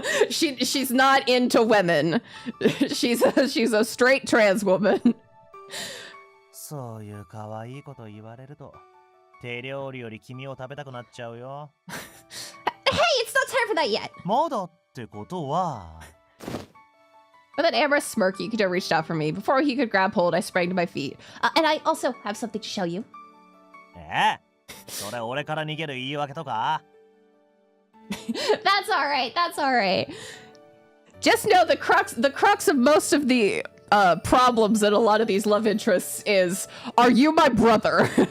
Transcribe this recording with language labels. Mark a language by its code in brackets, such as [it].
[en] she's not into women. She's a straight trans woman. [ja] そういう可愛いこと言われると、手料理より君を食べたくなっちゃうよ。 [en] Hey, it's not time for that yet. [ja] まだってことは。 [en] With an amorous smirk, Yukito reached out for me. Before he could grab hold, I sprang to my feet. And I also have something to show you. [ja] それ俺から逃げる言い訳とか? [en] That's alright, that's alright. Just know the crux of most of the problems in a lot of these love interests is, are you my brother?